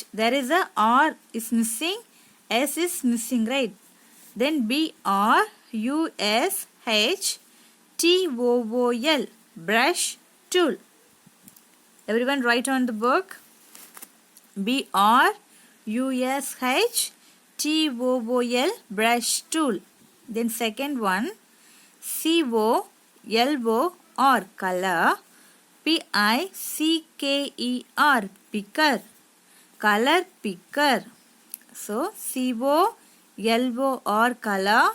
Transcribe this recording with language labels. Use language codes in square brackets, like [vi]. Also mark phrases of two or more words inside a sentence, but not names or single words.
[en] There is a R is missing, S is missing, right? Then B-R-U-S-H-T-O-O-L, brush tool. Everyone write on the book. B-R-U-S-H-T-O-O-L, brush tool. Then second one, C-O-L-O-R, color. P-I-C-K-E-R, picker. Color picker. So C-O-L-O-R, color.